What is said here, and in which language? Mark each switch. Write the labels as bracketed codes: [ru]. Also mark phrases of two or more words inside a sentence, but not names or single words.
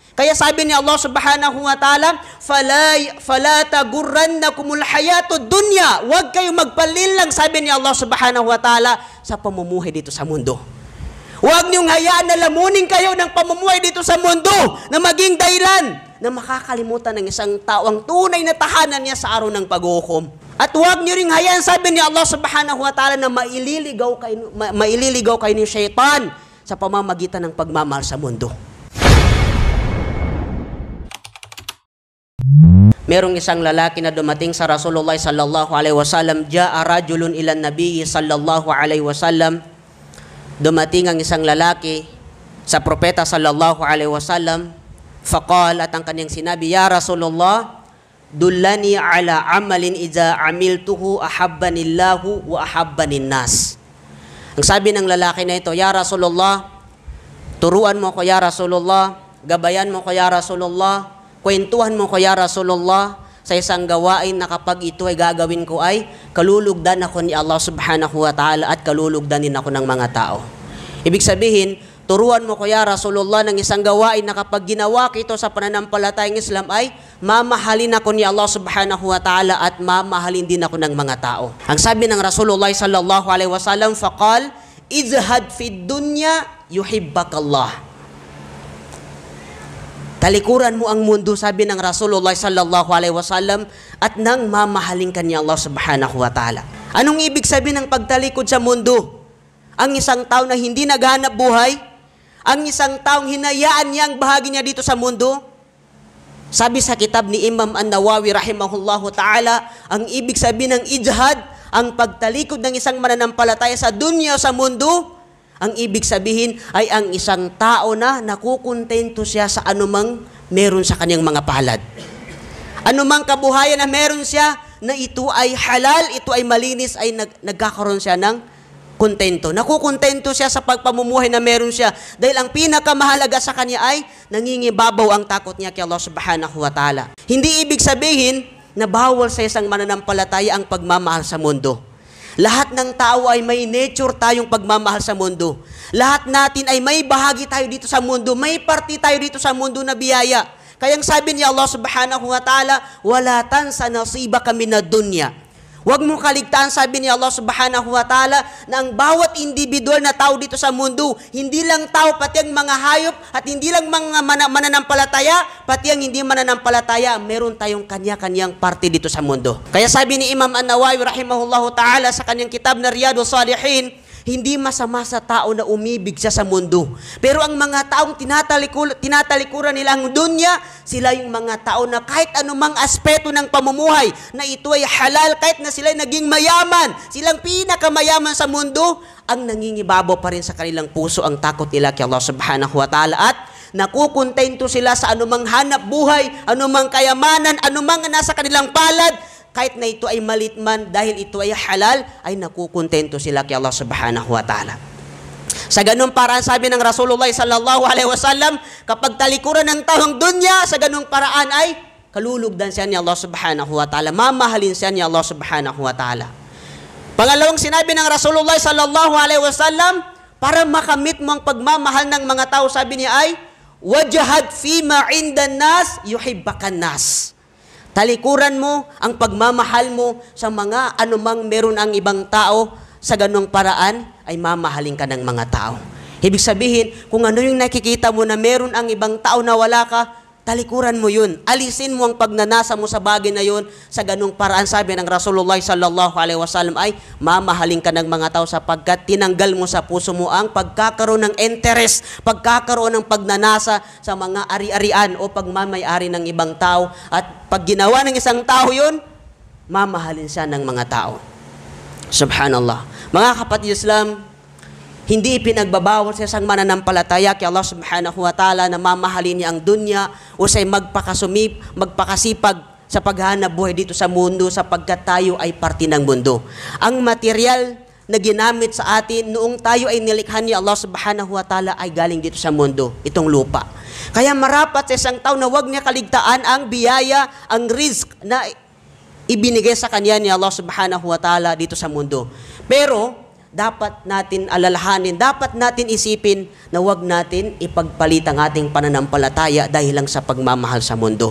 [tl] Kaya sabi ni [ar] الله سبحانه وتعالى فلا تغرنكم الحياة الدنيا. [tl] Huwag kayong magpalinlang, sabi ni [ar] الله سبحانه وتعالى, [tl] sa pamumuhay dito sa mundo. Huwag niyong hayaan na lamunin kayo ng pamumuhay dito sa mundo na maging dahilan na makakalimutan ng isang tao ang tunay na tahanan niya sa araw ng paghuhukom. At huwag niyo ring hayaan, sabi ni [ar] الله سبحانه وتعالى, [tl] na maililigaw kayo ni Shaitan sa pamamagitan ng pagmamahal sa mundo. Merong isang lalaki na dumating sa [ar] رسول الله صلى الله عليه وسلم. جاء رجل إلى النبي صلى الله عليه وسلم. [tl] Dumating ang isang lalaki sa propeta [ar] صلى الله عليه وسلم. [tl] Faqal, at ang kanyang sinabi, [ar] يا رسول الله دلني على عمل إذا عملته أحبني الله وأحبني الناس. [tl] Ang sabi ng lalaki na ito, [ar] يا رسول الله, [tl] turuan mo ko [ar] يا رسول الله, [tl] gabayan mo ko [ar] يا رسول الله, [tl] kwentuhan mo ko [ar] يا رسول الله [tl] sa isang gawain na kapag ito ay gagawin ko ay kalulugdan ako ni [ar] الله سبحانه وتعالى [tl] at kalulugdan din ako ng mga tao. Ibig sabihin, turuan mo ko [ar] يا رسول الله [tl] ng isang gawain na kapag ginawa ko sa pananampalatayang Islam ay mamahalin ako ni [ar] الله سبحانه وتعالى [tl] at mamahalin din ako ng mga tao. Ang sabi ng [ar] رسول الله صلى الله عليه وسلم فقال, ازهد في الدنيا يحبك الله. [tl] Talikuran mo ang mundo, sabi ng [ar] رسول الله صلى الله عليه وسلم, [tl] at nang mamahalin ka ni [ar] الله سبحانه وتعالى. [tl] Anong ibig sabihin ng pagtalikod sa mundo? Ang isang tao na hindi naghahanap buhay, ang isang taong hinayaan niya ang bahagi niya dito sa mundo. Sabi sa kitab ni Imam An-Nawawi [ar] رحمه الله تعالى, [tl] ang ibig sabihin ng ijhad, ang pagtalikod ng isang mananampalataya sa dunya o sa mundo, ang ibig sabihin ay ang isang tao na nakukontento siya sa anumang meron sa kanyang mga palad. Anumang kabuhayan na meron siya na ito ay halal, ito ay malinis, ay nagkakaroon siya ng kontento. Nakukontento siya sa pagpamumuhay na meron siya dahil ang pinakamahalaga sa kanya ay nangingibabaw ang takot niya kay [ar] الله سبحانه وتعالى. [tl] Hindi ibig sabihin na bawal sa isang mananampalataya ang pagmamahal sa mundo. Lahat ng tao ay may nature tayong pagmamahal sa mundo. Lahat natin ay may bahagi tayo dito sa mundo. May parte tayo dito sa mundo na biyaya. Kaya ang sabi ni [ar] الله سبحانه وتعالى ولا تنس نصيبك من الدنيا. [tl] Huwag mong kaligtaan, sabi ni [ar] الله سبحانه وتعالى, [tl] na ang bawat individual na tao dito sa mundo, hindi lang tao, pati ang mga hayop, at hindi lang mga mananampalataya, pati ang hindi mananampalataya, meron tayong kanya-kanyang parte dito sa mundo. Kaya sabi ni Imam An-Nawawi [ar] رحمه الله تعالى [tl] sa kanyang kitab na Riyadus Salihin, hindi masama sa tao na umibig siya sa mundo. Pero ang mga taong tinatalikuran nila ang dunya, sila yung mga tao na kahit anumang aspeto ng pamumuhay na ito ay halal, kahit na sila ay naging mayaman, silang pinakamayaman sa mundo, ang nangingibabaw pa rin sa kanilang puso ang takot nila kay [ar] الله سبحانه وتعالى [tl] at nakukontento sila sa anumang hanap buhay, anumang kayamanan, anumang nasa kanilang palad, kahit na ito ay malit man, dahil ito ay halal, ay nakukontento sila kay [ar] الله سبحانه وتعالى. [tl] Sa ganung paraan, sabi ng [ar] رسول الله صلى الله عليه وسلم, [tl] kapag talikuran ng taong dunya, sa ganung paraan ay kalulugdan siya ni [ar] الله سبحانه وتعالى, [tl] mamahalin siya ni [ar] الله سبحانه وتعالى. [tl] Pangalawang sinabi ng [ar] رسول الله صلى الله عليه وسلم, [tl] para makamit mo ang pagmamahal ng mga tao, sabi niya ay, [ar] وازهد فيما عند الناس يحبك الناس. [tl] Talikuran mo ang pagmamahal mo sa mga anumang meron ang ibang tao, sa ganong paraan ay mamahalin ka ng mga tao. Ibig sabihin, kung ano yung nakikita mo na meron ang ibang tao na wala ka, talikuran mo yun. Alisin mo ang pagnanasa mo sa bagay na yun, sa ganong paraan, sabi ng [ar] رسول الله صلى الله عليه وسلم [tl] ay mamahalin ka ng mga tao sapagkat tinanggal mo sa puso mo ang pagkakaroon ng interest, pagkakaroon ng pagnanasa sa mga ari-arian o pagmamayari ng ibang tao. At pag ginawa ng isang tao yun, mamahalin siya ng mga tao. Subhanallah. Mga kapatid Islam, hindi ipinagbabawal sa isang mananampalataya kay [ar] الله سبحانه وتعالى [tl] na mamahalin niya ang dunya o siya'y magpakasipag sa paghahanap buhay dito sa mundo sapagkat tayo ay parte ng mundo. Ang material na ginamit sa atin noong tayo ay nilikha ni [ar] الله سبحانه وتعالى [tl] ay galing dito sa mundo, itong lupa. Kaya marapat sa isang tao na huwag niya kaligtaan ang biyaya, ang risk na ibinigay sa kanya ni [ar] الله سبحانه وتعالى [tl] dito sa mundo. Pero dapat natin alalahanin, dapat natin isipin na huwag natin ipagpalit ang ating pananampalataya dahil lang sa pagmamahal sa mundo.